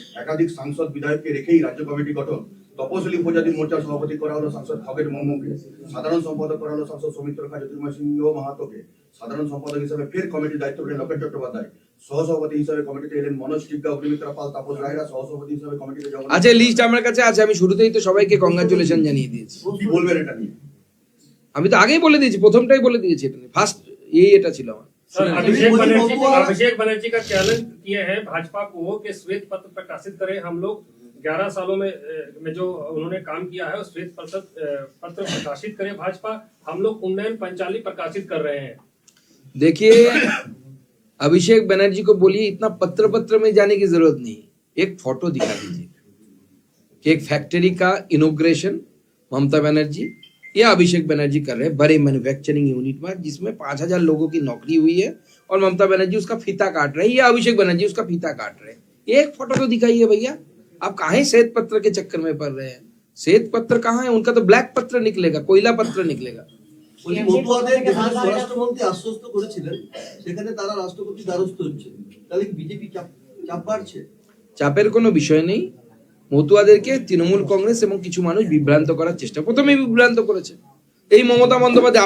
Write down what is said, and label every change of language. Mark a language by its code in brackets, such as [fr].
[bn] একাধিক সাংসদ বিধায়ককে রেখেই রাজ্য কমিটি গঠন। তপশিলি উপজাতি মোর্চার সভাপতি করা হলো সাংসদ খগেন মুর্মুকে, সাধারণ সম্পাদক করা হলো সাংসদ সৌমিত্র খা, জ্যোতির্ময় সিংহ মাহাতোকে, সাধারণ সম্পাদক হিসেবে ফের কমিটির দায়িত্ব পেলেন লোকেশ চট্টোপাধ্যায়, সহসভাপতি হিসেবে কমিটিতে এলেন মনোজ টিগ্গা, অগ্নিমিত্রা পাল, তাপস রায়রা, সহসভাপতি হিসেবে কমিটিতে আচ্ছা, লিস্ট আমার কাছে আছে, আমি শুরুতেই তো সবাইকে কংগ্রাচুলেশন জানিয়ে দিয়েছি। কি বলবেন এটা নিয়ে? আমি তো আগেই বলে দিয়েছি, প্রথমটাই বলে দিয়েছি, এটা ফার্স্ট এটা ছিল আমার। [hi] सर अभिषेक बनर्जी का चैलेंज किए हैं भाजपा को कि श्वेत पत्र प्रकाशित करें। हम लोग 11 सालों में जो उन्होंने काम किया है उस श्वेत पत्र प्रकाशित करें भाजपा। हम लोग उन्नयन पंचाली प्रकाशित कर रहे हैं। देखिए, अभिषेक बनर्जी को बोलिए इतना पत्र में जाने की जरूरत नहीं, एक फोटो दिखा दीजिए कि एक फैक्ट्री का इनोग्रेशन ममता बनर्जी या अभिषेक बनर्जी कर रहे हैं बड़े मैन्युफैक्चरिंग यूनिट में, जिसमें 5000 लोगों की नौकरी हुई है और ममता बनर्जी उसका फीता काट रहे हैं या अभिषेक बनर्जी उसका फीता काट रहे हैं। एक फोटो तो दिखाइए भैया। आप काहे श्वेत पत्र के चक्कर में पड़ रहे हैं? श्वेत पत्र कहाँ है? उनका तो ब्लैक पत्र निकलेगा, कोयला पत्र निकलेगा। [bn] বলছি মতুয়াদের যেখানে স্বরাষ্ট্রমন্ত্রী আশ্বস্ত করেছিলেন সেখানে তারা রাষ্ট্রপতি দ্বারস্থ হচ্ছে, তাহলে কি বিজেপি চাপ বাড়ছে? চাপের কোনো বিষয় নেই। মতুয়াদেরকে তৃণমূল কংগ্রেস এবং কিছু মানুষ বিভ্রান্ত করার চেষ্টা, প্রথমে বিভ্রান্ত করেছে এই মমতা বন্দ্যোপাধ্যায়।